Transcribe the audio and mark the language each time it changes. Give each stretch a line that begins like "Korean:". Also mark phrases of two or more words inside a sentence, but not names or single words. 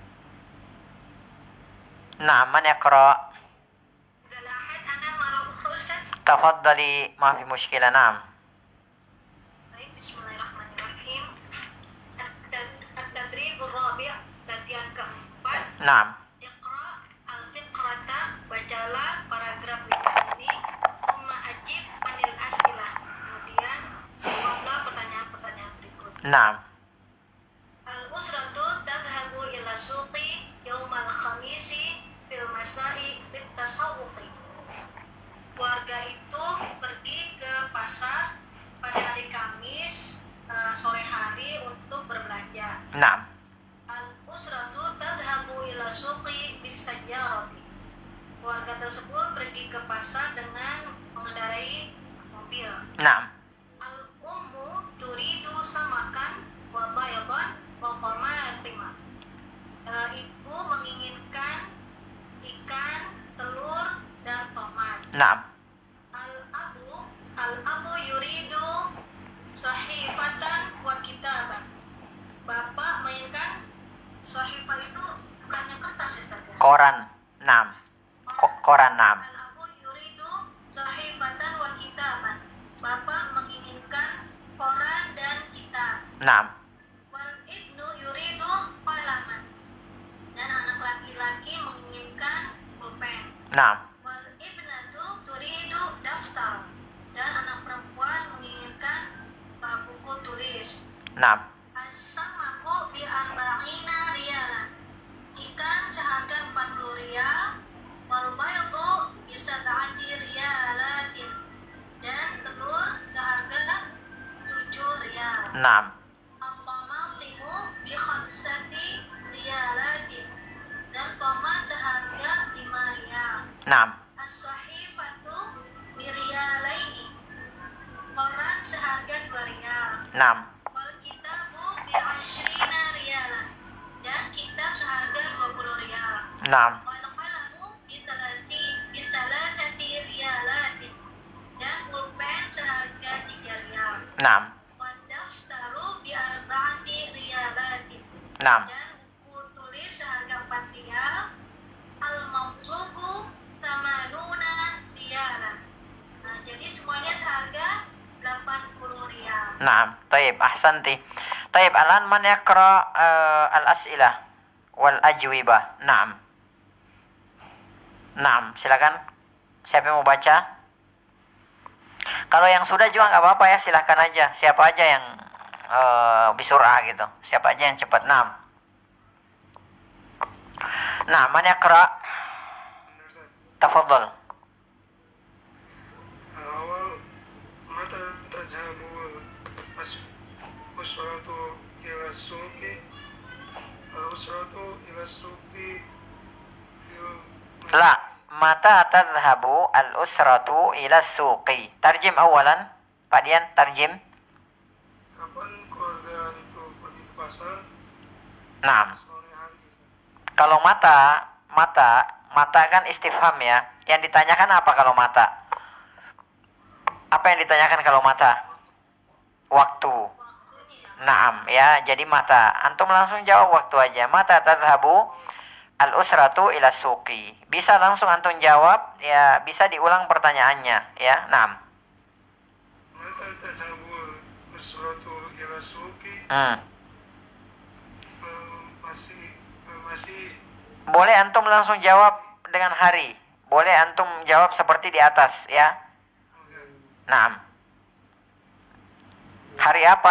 Arabic: نعم من يقرأ'?
Indonesian: Ada lahad anak marah Ustaz.
Arabic: تفضلي ما في مشكلة. Naam. Baik, بسم الله الرحمن الرحيم. التدريب الرابع',
Indonesian: latihan keempat.
Arabic: Naam. اقرأ الفقرة,
Indonesian: bacalah paragraf berikut ini.
Arabic: ثم أجب عن الأسئلة.
Indonesian: Kemudian jawablah pertanyaan-pertanyaan berikut.
Arabic: Naam. الأسرة تذهب إلى السوق يوم الخميس في المساء للتسوق.
Indonesian: Keluarga itu pergi ke pasar pada hari Kamis sore hari untuk berbelanja.
Arabic: Naam. الأسرة تذهب إلى السوق بالسيارة.
Indonesian: Keluarga tersebut pergi ke pasar dengan mengendarai mobil.
Arabic: Naam. الأم تريد سمكا وبيضا وطماطم.
Indonesian: Ibu menginginkan ikan, telur, dan tomat.
Arabic: Naam. الأب يريد صحيفة وكتابا.
Indonesian: Bapak menginginkan sahifah itu bukannya kertas ya, Ustaz? Koran.
Arabic: Naam. Koran. Naam. الأب يريد صحيفة وكتابا.
Indonesian: Bapak menginginkan koran dan kitab.
Arabic: Naam. والابن يريد قلما.
Indonesian: Dan anak laki-laki menginginkan pulpen.
Arabic: Naam. والابنة تريد دفتر.
Indonesian: Dan anak perempuan menginginkan buku tulis.
Arabic: Naam. السمك بأربعين ريالا.
Indonesian: Ikan seharga 40 riyal.
Arabic: والبيض بسبعة ريالات.
Indonesian: Dan telur seharga 7 riyal.
Arabic: Naam. الطماطم بخمسة ريالات.
Indonesian: Dan tomat seharga 5 riyal.
Arabic: Naam. الصحيفة بريالين.
Indonesian: Koran seharga 2 riyal.
Arabic: Naam. والكتاب بـ 20 ريالا.
Indonesian: Dan kitab seharga 20 riyal.
Arabic: Naam. والقلم بثلاثة ريالات.
Indonesian: Dan pulpen seharga 3 riyal.
Arabic: Naam. والدفتر بأربعة ريالات. Naam.
Indonesian: Dan buku tulis seharga 4 riyal.
Arabic: المطلوب ثمانون ريالا.
Indonesian: Nah, jadi semuanya seharga 80 riyal.
Arabic: نعم طيب أحسنت طيب. الآن من يقرأ الأسئلة والأجوبة. نعم نعم.
Indonesian: Silakan. Siapa yang mau baca? Kalau yang sudah juga nggak apa-apa ya. Silakan aja. Siapa aja yang bisurah gitu. Siapa aja yang cepat.
Arabic: نعم نعم من يقرأ? Tafadhal. الأول متى تذهب الأسرة إلى السوق؟ الأسرة إلى السوق لا. متى تذهب الأسرة إلى السوق؟ ترجم أولا.
Indonesian: Pak Dian, tarjim. Kapan keluarga itu pergi ke pasar?
Arabic: Naam.
Indonesian: Sore hari. Kalau mata kan istifham ya. Yang ditanyakan apa kalau mata? Apa yang ditanyakan kalau mata? Waktu. Naam ya, jadi mata. Antum langsung jawab waktu aja.
Arabic: متى تذهب الأسرة إلى السوق.
Indonesian: Bisa langsung antum jawab, ya bisa diulang pertanyaannya ya.
Arabic: Naam. متى تذهب الأسرة إلى السوق؟
Indonesian: masih Boleh antum langsung jawab dengan hari. Boleh antum jawab seperti di atas ya. Naam. Hari apa?